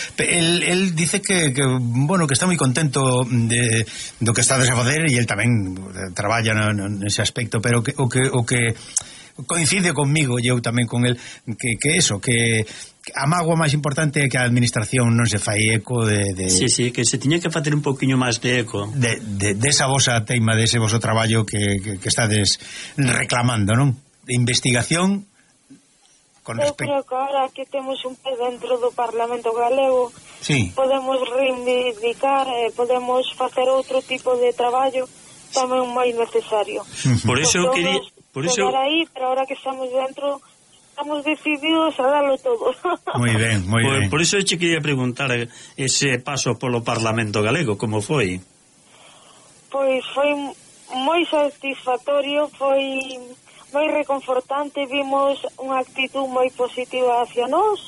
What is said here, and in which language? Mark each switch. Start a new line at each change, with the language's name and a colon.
Spanish: Él dice que está muy contento de lo que estás a hacer, y él también trabaja en ese aspecto, pero que coincide conmigo, yo también con él,
Galician: que a mágoa máis importante é que a administración non se fai eco de... Sí, sí, que se tiña que facer un poquinho máis de eco. De esa vosa teima, de ese voso traballo que estades reclamando, non? De investigación con respecto... Eu creo que ahora que temos un pé dentro do Parlamento Galego, sí, podemos reivindicar, podemos facer outro tipo de traballo tamén máis necesario. Por iso eu queria... Por iso... Aí, pero ahora que estamos dentro... Estamos decididos a darlo todo.
Spanish: Muy bien. Por eso yo quería preguntar ese paso por lo Parlamento Galego, ¿cómo fue? Pues fue muy satisfactorio, fue muy reconfortante, vimos una actitud muy positiva hacia nos.